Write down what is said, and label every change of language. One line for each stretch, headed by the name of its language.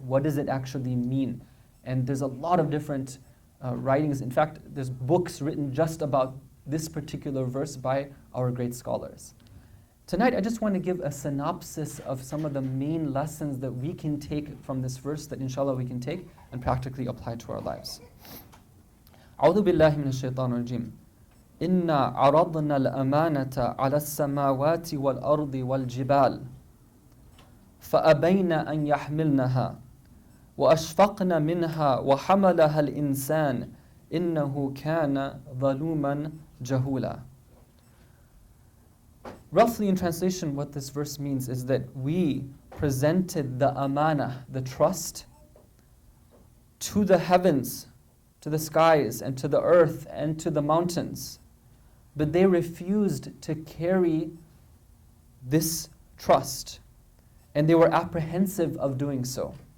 English: What does it actually mean? And there's a lot of different writings. In fact, there's books written just about this particular verse by our great scholars. Tonight, I just want to give a synopsis of some of the main lessons that we can take from this verse that inshallah we can take and practically apply to our lives.
Arabic: أعوذ بالله من الشيطان الرجيم. إنا عرضنا الأمانة على السماوات والأرض والجبال فأبين أن يحملنها وأشفقن منها وحملها الإنسان إنه كان ظلوما جهولا.
English: Roughly in translation, what this verse means is that we presented the amana, the trust, to the heavens, to the skies, and to the earth, and to the mountains. But they refused to carry this trust, and they were apprehensive of doing so.